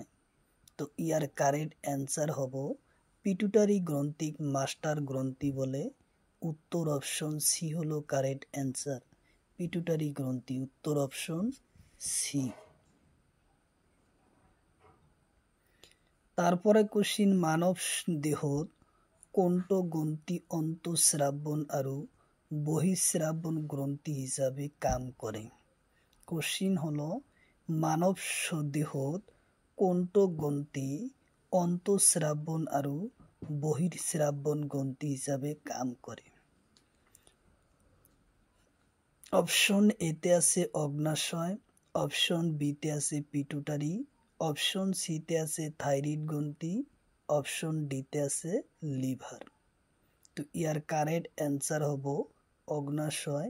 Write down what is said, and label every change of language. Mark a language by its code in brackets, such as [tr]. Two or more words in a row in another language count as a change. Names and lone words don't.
[as] তো ইয়ার [en] correct answer [as] হব পিটুটারি গ্রন্থিক মাস্টার গ্রন্থি বলে। উত্তর [en] option C [as] হলো [en] correct answer [as] পিটুটারি গ্রন্থি। উত্তর [en] option C. [as] তারপরে কোশ্চিন মানব দেহত কোনটো গ্রন্থি অন্তঃস্রাবন আৰু বহিঃস্রাবন গ্রন্থি হিসাবে কাম করে? কোশ্চিন হলো মানব দেহত কোনটো গ্রন্থি অন্তঃস্রাবন আৰু বহিঃস্রাবন গ্রন্থি হিসাবে কাম করে? অপশন এতে আছে অগ্নাশয়, অপশন বিতে আছে পিটুটারি, অপশন সিতে আছে থাইরয়েড গ্রন্থি, অপশন ডিতে আছে লিভার। তো ইয়ার [en] correct answer [as] হব অগ্নাশয়।